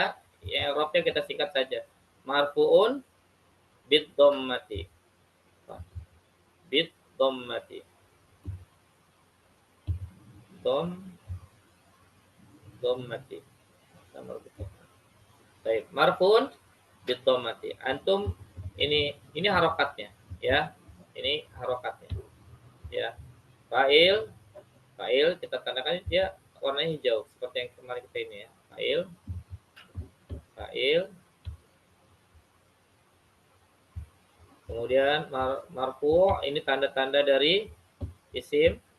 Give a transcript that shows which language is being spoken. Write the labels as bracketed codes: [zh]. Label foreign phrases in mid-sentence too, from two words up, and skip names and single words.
[id] Ya, Eropnya kita singkat saja. [ar] مرفوع بالضمة. بالضمة. ضمة. [id] Baik, [ar] مرفوع بالضمة. [id] Antum ini harokatnya ya. Ini harokatnya. Ya. Fa'il kita tandakan dia warnanya hijau seperti yang kemarin kita ini ya. Fa'il. Kemudian marfu' ini tanda-tanda dari isim.